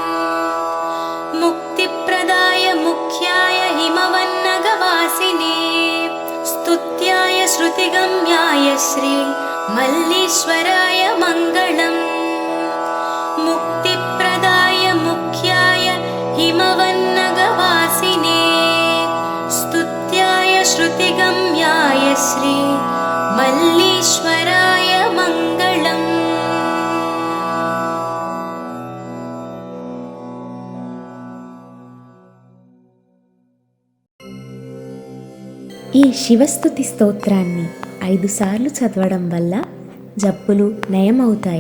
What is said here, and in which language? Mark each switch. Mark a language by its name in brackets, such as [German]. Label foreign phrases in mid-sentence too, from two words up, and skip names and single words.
[Sanskrit] मुक्तिप्रदाय मुख्याय हिमवन्नगवासिने स्तुत्याय श्रुतिगम्याय श्री मल्लीश्वराय मङ्गलम्। मुक्तिप्रदाय मुख्याय हिमवन्नगवासिने स्तुत्याय श्रुतिगम्याय श्री मल्लीश्वराय मङ्गलम्। [Telugu] ఈ శివస్తుతి స్తోత్రాన్ని 5 సార్లు చదవడం వల్ల జబ్బులు నయమవుతాయి.